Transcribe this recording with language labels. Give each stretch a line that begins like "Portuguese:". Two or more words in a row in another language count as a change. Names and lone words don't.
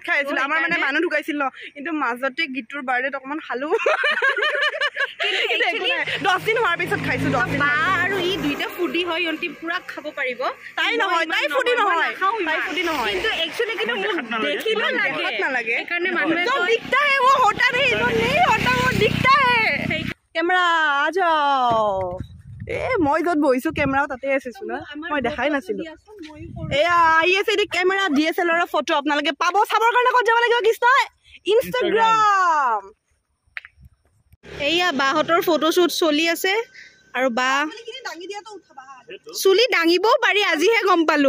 Assamese: খাই আছিলো আমাৰ মানে মানুহ ঢুকাইছিল ন কিন্তু মাজতে গীতুৰ বাৰ্থডেত অকমান খালো 10 দিন হোৱাৰ পিছত খাইছো 10 দিন বা আৰু ই দুইটা ফুডি হয় ইহঁতি পুৰা খাব পাৰিব তাই নহয় তাই ফুডি নহয় কিন্তু একচুয়ালি কিন্তু মোক দেখিলে নালাগে সেইকাৰণে মানুহে
Hindi: दिखता है वो होता नहीं जो नहीं होता वो दिखता है कैमरा आ जाओ ए
Assamese: মই যত বহিছো কেমেৰা তাতে আছিছো না মই দেখাই নাছিলো এয়া আহি আছে এই কেমেৰা ডিএসএলআৰ ফটো আপোনালোকে পাব চাবৰ কাৰণে ক'ত যাব লাগিব কৃষ্ণ ইনষ্টাগ্ৰাম এইয়া বাহতৰ ফটোশুট চলি আছে আৰু বা চুলি ডাঙিবও পাৰি আজিহে গম পালো